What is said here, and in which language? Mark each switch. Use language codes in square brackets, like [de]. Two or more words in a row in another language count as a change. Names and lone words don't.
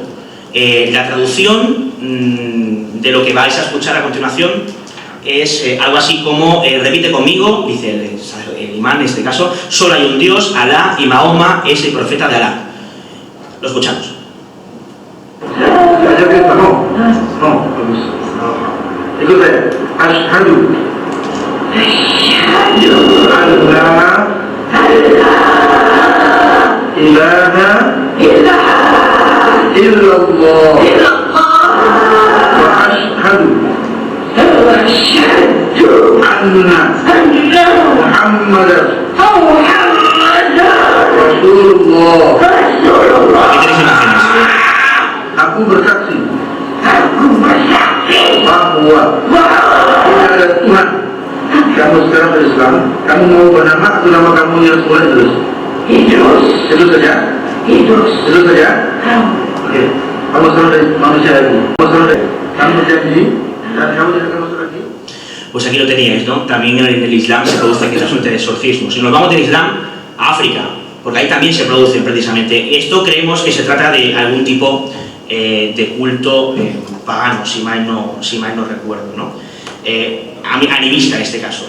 [es] La traducción de lo que vais a escuchar a continuación es algo así como, repite conmigo, dice el imán en este caso: solo hay un Dios, Alá, y Mahoma es el profeta de Alá. Lo escuchamos. Escuche, [ar] أشهد إله إلا الله وأشهد أن محمدا رسول الله. [id] Aku bersaksi bahwa tidak ada Tuhan. Kamu sekarang berislam, kamu mau bernama atau nama kamu yang semula Idrus? Idrus. Itu saja? Idrus. Itu saja? Oke. Kamu sekarang dari manusia lagi. Kamu berjanji dan kamu tidak akan masuk lagi. [es] Pues aquí lo teníais, ¿no? También en el Islam se produce que resulte de exorcismo. Si nos vamos del Islam a África, porque ahí también se producen precisamente. Esto creemos que se trata de algún tipo de culto pagano, si mal no recuerdo, ¿no? Animista en este caso.